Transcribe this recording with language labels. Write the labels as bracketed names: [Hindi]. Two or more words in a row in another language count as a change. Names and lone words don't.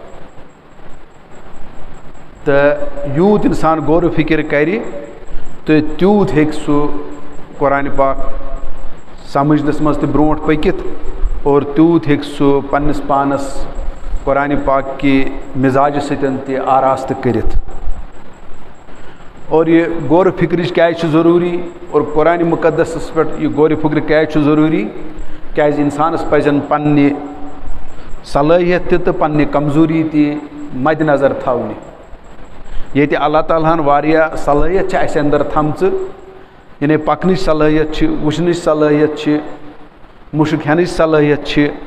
[Kashmiri] تہٕ یوٗت انسان غور و فکر کرِ تہٕ تیوٗت ہیٚکہِ سُہ قرآن پاک سمجھنس منٛز تہِ برونٛٹھ پٔکِتھ اور تیوٗت ہیٚکہِ سُہ پننس پانس قرآن پاک کہ مزاج سۭتۍ تہِ آراستہٕ کٔرِتھ اور یہ غور و فکرچ کیازِ ضروری [Urdu] اور قرآن مقدس پہ یہ غور و فکر [Kashmiri] کیازِ ضروری کیازِ انسانس پزن پننہِ صلٲحیت تہِ تہٕ پننہِ کمزوری تہِ مد نظر تھاونہِ ییٚتہِ اللہ تعالیٰ ہن واریاہ صلٲحیت چھِ اَسہِ اندر تھامژٕ یعنی پکنٕچ صلٲحیت چھِ وٕچھنٕچ صلٲحیت چھِ مُشک ہٮ۪نٕچ صلٲحیت چھِ